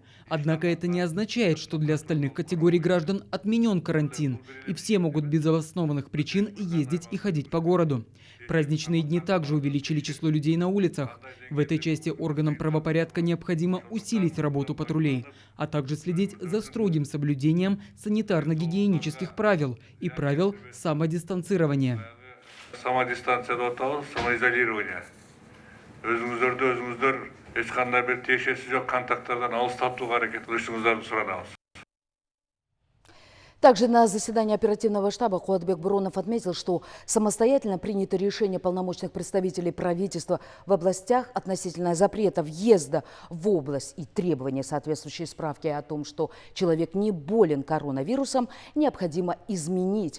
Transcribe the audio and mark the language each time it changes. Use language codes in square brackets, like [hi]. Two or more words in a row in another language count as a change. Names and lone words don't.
[ru] Однако это не означает, что для остальных категорий граждан отменен карантин, и все могут без обоснованных причин ездить и ходить по городу. Праздничные дни также увеличили число людей на улицах. В этой части органам правопорядка необходимо усилить работу патрулей, а также следить за строгим соблюдением санитарно-гигиенических правил и правил самодистанцирования. Самодистанция, самоизолирование. [ky] Өзүңүздөрдү эч кандай бир тиешеси жок контакттардан алыстатууга аракет кылышыңыздарды суранабыз. [ru] Также на заседании оперативного штаба Куатбек Буронов отметил, что самостоятельно принято решение полномочных представителей правительства в областях относительно запрета въезда в область и требования соответствующей справки о том, что человек не болен коронавирусом, необходимо изменить.